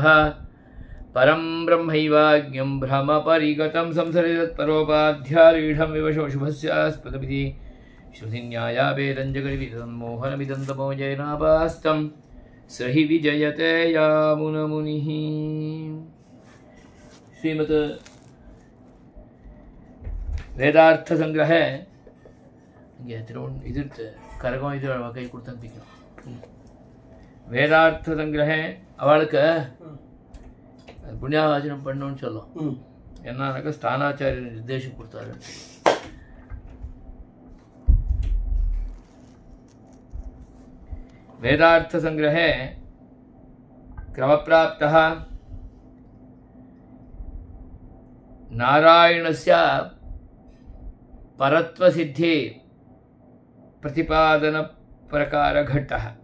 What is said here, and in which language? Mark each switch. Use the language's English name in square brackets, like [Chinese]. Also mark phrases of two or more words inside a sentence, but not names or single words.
[Sanskrit] परं ब्रह्मैवाज्ञं भ्रमपरिगतं संसरितत्परोपाध्यारूढं विवशोऽशुभस्यास्पदमिति श्रुतिन्यायावेदं जगद्विदं मोहनमिदं तमोजयनापास्तं स हि विजयते यामुनमुनिः। [Tamil] श्रीमत् वेदार्थ संग्रह கரகம் இது கை கொடுத்து அனுப்பிக்கலாம். வேதார்த்த சங்கிரக அவளுக்கு புண்ணியாவாச்சனம் பண்ணணும்னு சொல்லும். என்னன்னாக்கா ஸ்தானாச்சாரிய நிர்தேசம் கொடுத்தாரு. [Sanskrit] वेदार्थ संग्रहे क्रमप्राप्तः नारायणस्य परत्वसिद्धि प्रतिपादन प्रकार घट्टः।